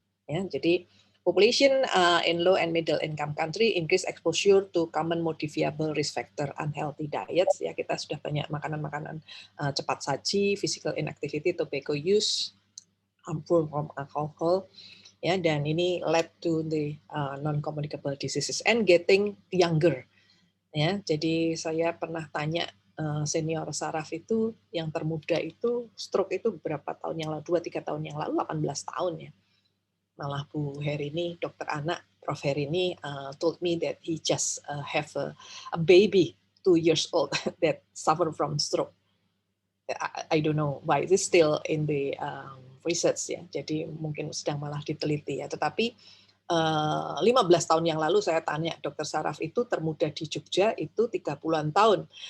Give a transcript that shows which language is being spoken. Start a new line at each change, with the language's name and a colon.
English: Jadi population in low and middle income country increase exposure to common modifiable risk factor unhealthy diets.
Indonesian: Kita sudah banyak makanan-makanan cepat saji,
English: physical inactivity, tobacco use, harmful from alcohol.
Indonesian: Dan ini
English: led to the non-communicable diseases and getting younger.
Indonesian: Jadi saya pernah tanya senior saraf itu yang termuda itu stroke itu berapa tahun yang lalu, 2-3 tahun yang lalu 18 tahun ya. Malah Bu Herini, dokter anak,
English: Prof Herini told me that he just have a baby 2 years old that suffer from stroke. I don't know why this still in the research ya.
Indonesian: Jadi mungkin sedang malah diteliti ya. Tetapi 15 tahun yang lalu saya tanya dokter saraf itu termuda di Jogja itu 30-an tahun.